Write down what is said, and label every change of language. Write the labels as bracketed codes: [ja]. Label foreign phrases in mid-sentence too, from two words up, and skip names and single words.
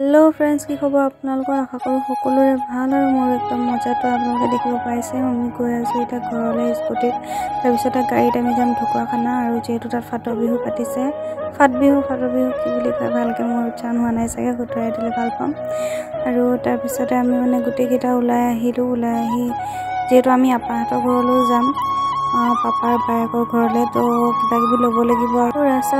[en] Hello friends [as] কি খবৰ আপোনালোক আশা কৰোঁ সকলোৰে ভাল আৰু মোৰ একদম মজাটো আপোনালোকে দেখিব পাইছে আমি গৈ আছো এটা ঘৰলৈ স্কুটিত তাৰপিছতে গাড়ীত আমি যাম ঢকুৱাখানা আৰু যেহেতু তাত ফাট বিহু পাতিছে ফাট বিহু কি বুলি কয় ভালকে মোৰ উচ্চাৰণ হোৱা নাই চাগে গুটৰাই দিলে ভাল পাম আৰু তাৰপিছতে আমি মানে গুটেকিটা ওলাই আহি যেহেতু আমি আপাহঁতৰ ঘৰলৈ যাম পাপাৰ বাইকৰ ঘৰলে তো কিবা কিবি ল'ব লাগিব আৰু ৰাস্তাত